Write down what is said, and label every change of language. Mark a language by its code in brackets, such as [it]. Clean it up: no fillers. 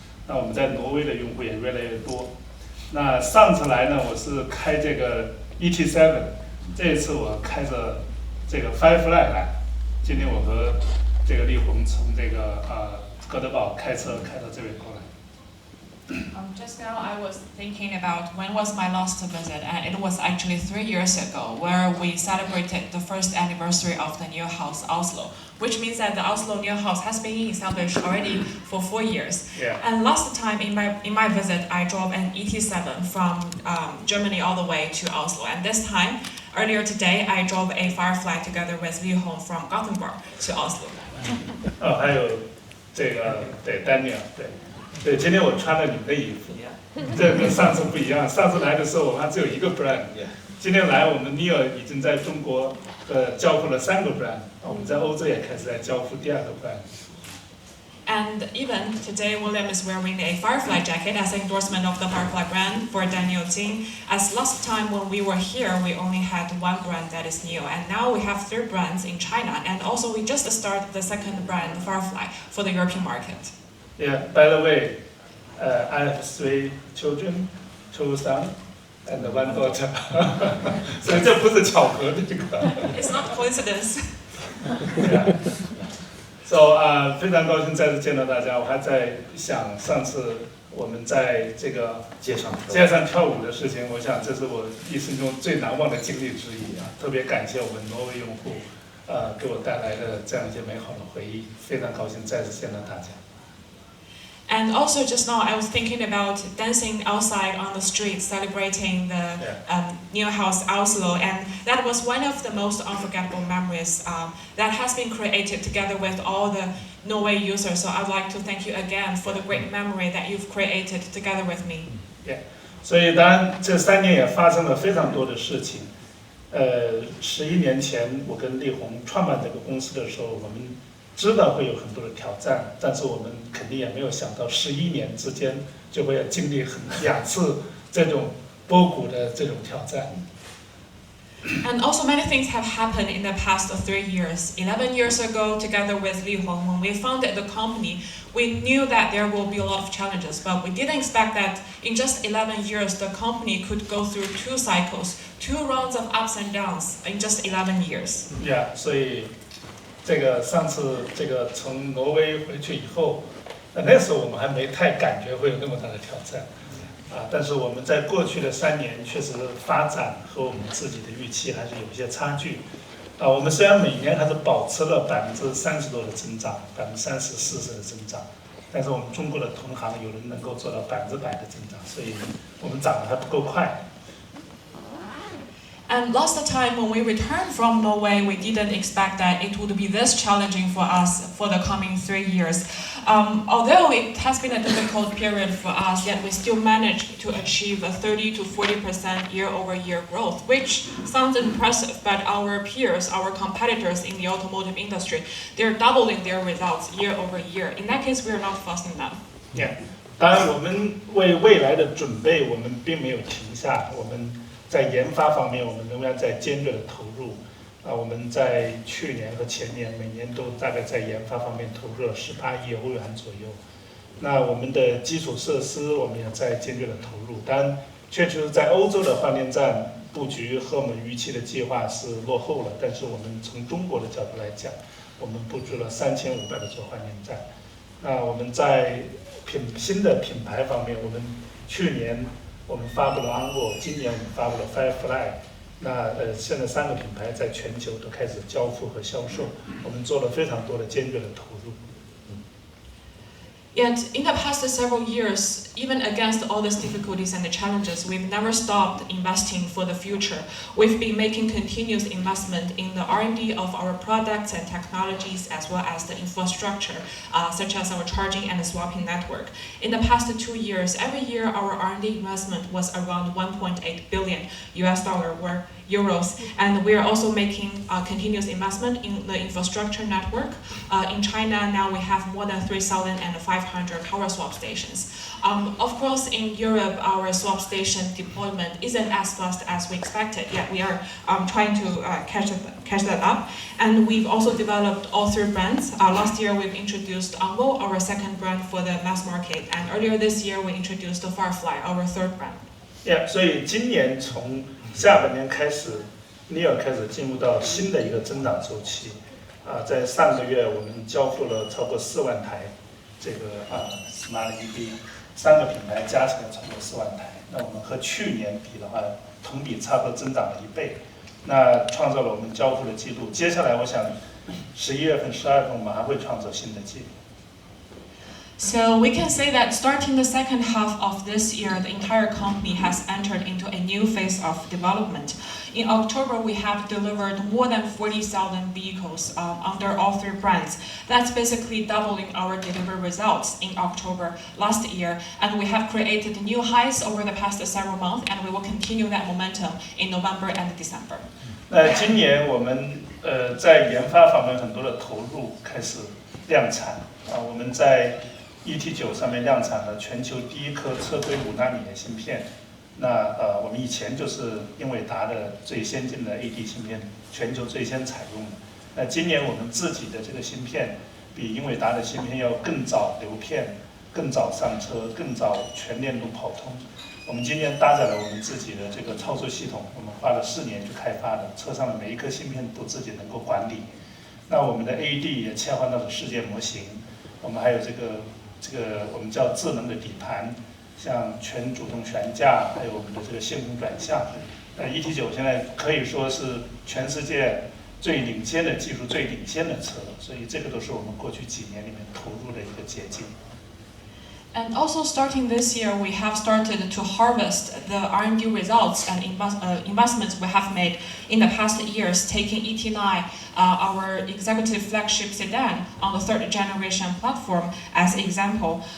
[zh] 那我们在挪威的用户也越来越多。那上次来呢，我是开这个 ET7， 这一次我开着这个 Firefly 来。今天我和这个力宏从这个哥德堡开车开到这边过来。 [en] Just now I was thinking about when was my last visit, and it was actually 3 years ago, where we celebrated the first anniversary of the New House Oslo, which means that the Oslo New House has been established already for 4 years. Yeah. And last time in my visit, I drove an ET7 from Germany all the way to Oslo, and this time, earlier today, I drove a Firefly together with Li Hong from Gothenburg to Oslo. [zh] 还有这个对 Daniel 对，今天我穿了你们的衣服，这跟上次不一样。上次来的时候我们还只有1个 brand， 今天来我们 Neo 已经在中国交付了3个 brand， 我们在欧洲也开始在交付第2个 brand。 [en] And even today, William is wearing a Firefly jacket as an endorsement of the Firefly brand for Daniel Jing. As last time when we were here, we only had 1 brand, that is Neo, and now we have 3 brands in China, and also we just started the 2nd brand, Firefly, for the European market. Yeah, by the way, I have 3 children, 2 sons and 1 daughter. [zh] 所以这不是巧合的这个。 [en] It's not coincidence. Yeah. [zh] So 非常高兴再次见到大家。我还在想上次我们在这个街上跳舞的事情，我想这是我一生中最难忘的经历之一啊！特别感谢我们挪威用户，给我带来的这样一些美好的回忆。非常高兴再次见到大家。 [en] And also just now I was thinking about dancing outside on the street, celebrating the New House Oslo, and that was one of the most unforgettable memories that has been created together with all the Norway users. So I'd like to thank you again for the great memory that you've created together with me. Yeah. [zh] 所以当然这3年也发生了非常多的事情。11年前我跟力宏创办这个公司的时候，我们知道会有很多的挑战，但是我们肯定也没有想到11年之间就会经历2次这种波谷的这种挑战。 [en] And also many things have happened in the past 3 years. 11 years ago, together with Li Hong, when we founded the company, we knew that there will be a lot of challenges, but we didn't expect that in just 11 years, the company could go through 2 cycles, 2 rounds of ups and downs in just 11 years. [zh] Yeah, 所以这个上次这个从挪威回去以后，那时候我们还没太感觉会有那么大的挑战，但是我们在过去的3年确实发展和我们自己的预期还是有一些差距，我们虽然每年还是保持了30%多的增长，30%、40%的增长，但是我们中国的同行有人能够做到100%的增长，所以我们涨得还不够快。 [en] And last time when we returned from Norway, we didn't expect that it would be this challenging for us for the coming 3 years. Although it has been a difficult period for us, yet we still managed to achieve a 30 to 40% year-over-year growth, which sounds impressive, but our peers, our competitors in the automotive industry, they're doubling their results year-over-year. In that case, we are not fast enough. Yeah. [zh] 当然，我们为未来的准备，我们并没有停下。我们在研发方面，我们仍然在尖锐的投入。我们在去年和前年每年都大概在研发方面投入了18亿欧元左右。那我们的基础设施，我们也在尖锐的投入。当然，确实在欧洲的换电站布局和我们预期的计划是落后了。但是我们从中国的角度来讲，我们布置了3500多座换电站。我们在新的品牌方面，我们去年我们发布了 Onvo， 今年我们发布了 Firefly。现在3个品牌在全球都开始交付和销售，我们做了非常多的坚决的投入。 [en] Yet, in the past several years, even against all these difficulties and the challenges, we've never stopped investing for the future. We've been making continuous investment in the R&D of our products and technologies, as well as the infrastructure, such as our charging and swapping network. In the past 2 years, every year our R&D investment was around $1.8 billion or euros, and we are also making continuous investment in the infrastructure network. In China now we have more than 3,500 power swap stations. Of course, in Europe our swap station deployment isn't as fast as we expected, yet we are trying to catch that up. And we've also developed all 3 brands. Last year we've introduced Onvo, our 2nd brand for the mass market, and earlier this year we introduced Firefly, our 3rd brand. [zh] 所以今年从下半年开始 ，NIO 开始进入到新的一个增长周期。在上个月我们交付了超过4万台这个Smart EV，3个品牌加起来超过4万台。那我们和去年比的话，同比差不多增长了1倍，那创造了我们交付的记录。接下来我想11月份、12月份我们还会创造新的记录。 [en] So we can say that starting the second half of this year, the entire company has entered into a new phase of development. In October, we have delivered more than 40,000 vehicles under all 3 brands. That's basically doubling our delivery results in October last year, and we have created new highs over the past several months, and we will continue that momentum in November and December. [zh] 那今年我们在研发方面很多的投入开始量产我们在 ET9 上面量产了全球第1颗车规5纳米的芯片。那我们以前就是英伟达的最先进的 AD 芯片，全球最先采用的。那今年我们自己的这个芯片比英伟达的芯片要更早流片、更早上车、更早全链路跑通。我们今年搭载了我们自己的这个操作系统，我们花了4年去开发的，车上的每一颗芯片都自己能够管理。那我们的 AD 也切换到了世界模型，我们还有这个我们叫智能的底盘，像全主动悬架，还有我们的这个线控转向。 ET9 现在可以说是全世界最领先的技术、最领先的车，所以这个都是我们过去几年里面投入的一个捷径。 [en] And also starting this year, we have started to harvest the R&D results and investments we have made in the past years, taking ET9, our executive flagship sedan, on the 3rd generation platform as example.